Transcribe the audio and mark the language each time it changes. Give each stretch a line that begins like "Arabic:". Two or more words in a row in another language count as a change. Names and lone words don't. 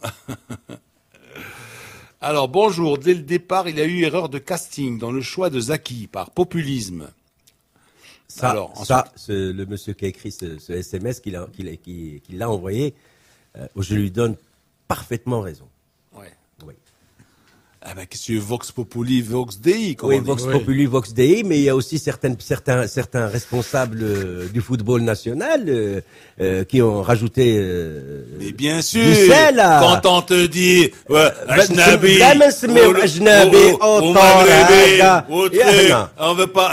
French: Alors bonjour, dès le départ, il y a eu erreur de casting dans le choix de Zaki par populisme. Le monsieur qui a écrit ce SMS qu'il a envoyé, je lui donne parfaitement raison. Ouais. Oui. Ah ben, qu'est-ce que
Latin: Vox Populi, Vox Dei,
French: Oui,
Latin: Vox Populi, Vox Dei,
French: mais il y a aussi certains responsables du football national qui ont rajouté mais bien sûr, du sel. quand on te dit Ajnabi, on veut pas.